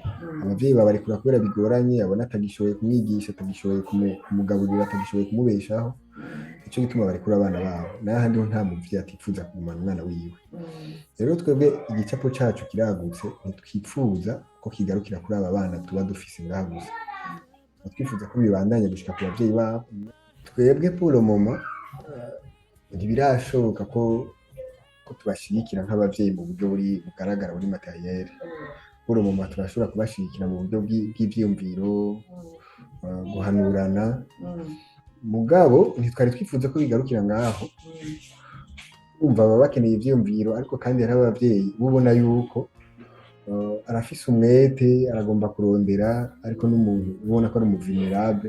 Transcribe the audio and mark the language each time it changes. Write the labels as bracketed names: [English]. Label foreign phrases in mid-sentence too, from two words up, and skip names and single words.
[Rundi] Abavyeyi babarekura kubera bigoranye, abona atagishoboye kumwigisha, atagishoboye kumugaburira, atagishoboye kumubeshaho, nico gituma barekura abana babo. Naho ahandi ho nta muvyeyi atifuza kugumana umwana wiwe. Rero twebwe igicapo cacu kiragutse, ntitwifuza ko kigarukira kuri aba bana tuba dufise ngaha gusa. Twifuza ko bibandanya gushika ku bavyeyi babo. Twebwe [French] pour le moment [Rundi] ntibirashoboka ko tubashigikira nk'abavyeyi mu buryo bugaragara buri materiel. [French] Pour le moment [Rundi] turashobora kubashigikira mu buryo bw'ivyiyumviro, guhanurana. Mugabo ntitwari twifuza ko bigarukira ngaho. Umva baba bakeneye ivyiyumviro, ariko kandi hari abavyeyi ubona yuko arafise umwete, aragomba kurondera, ariko n'umuntu ubona ko ari vulnerable.